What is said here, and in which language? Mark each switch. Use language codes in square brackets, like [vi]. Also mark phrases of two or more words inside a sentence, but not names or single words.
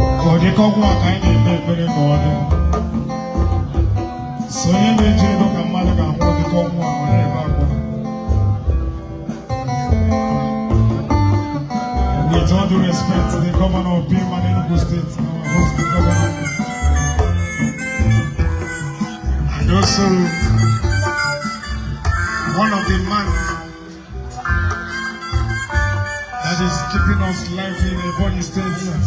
[ig] ọ dị ka ọnwụ a ka anyị na-ekpe ekpere ka ọ dị. So onye na-eji ego ka mmadụ ga-anwụ, ọ dị ka ọnwụ a, ọ na-ebe akwa. [en] With all due respect to the governor of Pima, Enugu State, our host, the governor. And also, one of the men that is keeping us lively in Ebonyi State.